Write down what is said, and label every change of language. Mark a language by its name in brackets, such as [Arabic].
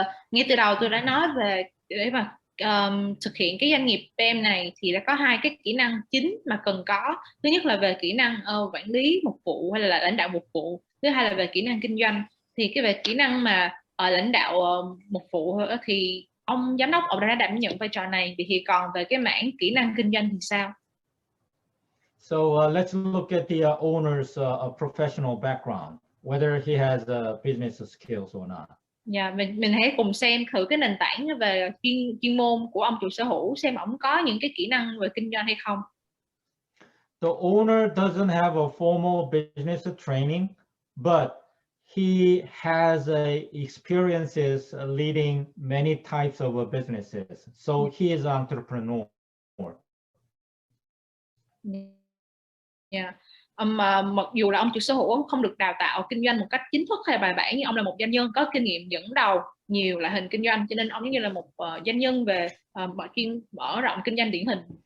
[Vietnamese] Ngay từ đầu tôi đã nói về để mà thực hiện cái doanh nghiệp PM này thì đã có hai cái kỹ năng chính mà cần có. Thứ nhất là về kỹ năng quản lý một vụ hay là lãnh đạo một vụ. Thứ hai là về kỹ năng kinh doanh. Thì cái về kỹ năng mà lãnh đạo một vụ thì ông giám đốc ông đã đảm nhận vai trò này. Thì còn về cái mảng kỹ năng kinh doanh thì sao? [English] So let's look at the owner's professional background, whether he has business skills or not. [Vietnamese] Dạ, mình hãy cùng xem thử cái nền tảng về chuyên môn của ông chủ sở hữu, xem ông có những cái kỹ năng về kinh doanh hay không. [English] The owner doesn't have a formal business training, but he has experiences leading many types of businesses. So he is an entrepreneur. Yeah. [Vietnamese] Mà mặc dù là ông chủ sở hữu ông không được đào tạo kinh doanh một cách chính thức hay bài bản, nhưng ông là một doanh nhân có kinh nghiệm dẫn đầu nhiều loại hình kinh doanh, cho nên ông giống như là một doanh nhân về mở rộng kinh doanh điển hình.